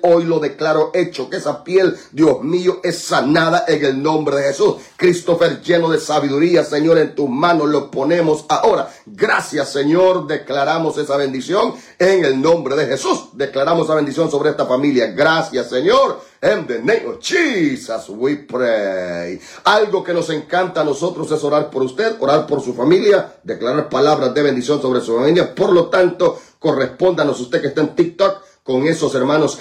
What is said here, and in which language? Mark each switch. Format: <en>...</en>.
<es>Hoy lo declaro hecho. Que esa piel, Dios mío, es sanada en el nombre de Jesús. Christopher, lleno de sabiduría, Señor, en tus manos lo ponemos ahora. Gracias, Señor. Declaramos esa bendición en el nombre de Jesús. Declaramos esa bendición sobre esta familia. Gracias, Señor.</es> <en>In the name of Jesus, we pray.</en> <es>Algo que nos encanta a nosotros es orar por usted, orar por su familia, declarar palabras de bendición sobre su familia. Por lo tanto, correspóndanos usted que está en TikTok con esos hermanos.</es>